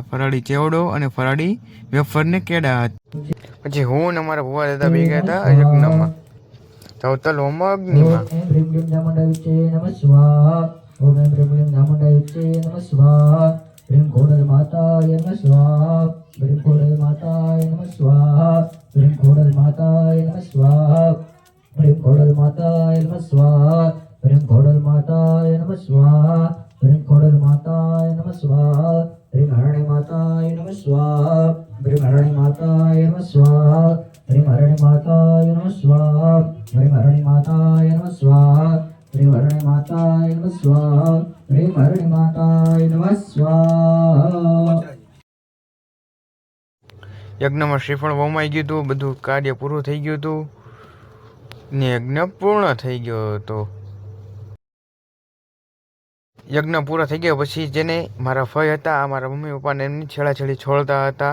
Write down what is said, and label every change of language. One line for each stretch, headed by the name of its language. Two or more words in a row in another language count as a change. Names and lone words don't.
Gujarati: ફરાળી ચેવડો અને ફરાળી વેફરને કેળા હતા. પછી હું ને મારા ભુવા દાદા ભેગા હતા યજ્ઞમાં જવતલ હોમ અગ્નિમાં.
Sanskrit: ઓમ હ્રીં ક્લીં ચામુંડાયુચ્ચે નમઃ સ્વાહા. ઓમ હ્રીં ક્લીં ચામુંડાયુચ્ચે નમઃ સ્વાહા. હ્રીં ઘોડલ માતાય નમઃ સ્વાહા. હ્રીં ઘોડલ માતાય નમઃ સ્વાહા. ह्रीं खोडल माताय नमः स्वाहा ह्रीं खोडल माताय नमः स्वाहा ह्रीं खोडल माताय नमः स्वाहा ह्रीं खोडल माताय नमः स्वाहा ह्रीं हरणी माताय नमः स्वाहा ह्रीं हरणी माताय नमः स्वाहा ह्रीं हरणी माताय नमः स्वाहा ह्रीं हरणी माताय नमः स्वाहा ह्रीं हरणी माताय नमः स्वाहा ह्रीं हरणी माताय नमः स्वाहा।
Gujarati: યજ્ઞમાં શ્રીફળ વમાઈ ગયું હતું, બધું કાર્ય પૂરું થઈ ગયું હતું ને યજ્ઞ પૂર્ણ થઈ ગયો હતો. યજ્ઞ પૂરો થઈ ગયો પછી જેને મારા ફઈ હતા, મારા મમ્મી પપ્પાને એમની છેડાછેડી છોડતા હતા.